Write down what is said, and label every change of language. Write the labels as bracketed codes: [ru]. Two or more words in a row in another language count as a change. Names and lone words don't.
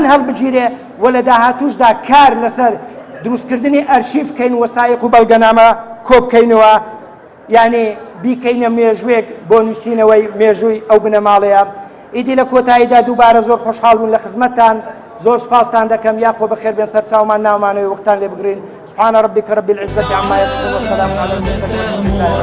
[ckb] هەڵبگیرێ و لە داهاتووشدا کار لەسەر دروستکردنی ئەرشیف بکەین وەسایق و بەڵگەنامە کۆ بکەینەوە یعنی بیکەینە مێژوێک بۆ نووسینەوەی مێژووی ئەو بنەماڵەیە ئیدی لە کۆتاییدا دووبارە زۆر خۆشحاڵ بوون لە خزمەتتان زۆر سپاستان دەکەم یاخۆ بەخێر بێن سەر چاومان ناومانەوەی وەختان لێ بگرین [ar] سبحان ربك رب العزة عما يصفون والسلام على المرسلين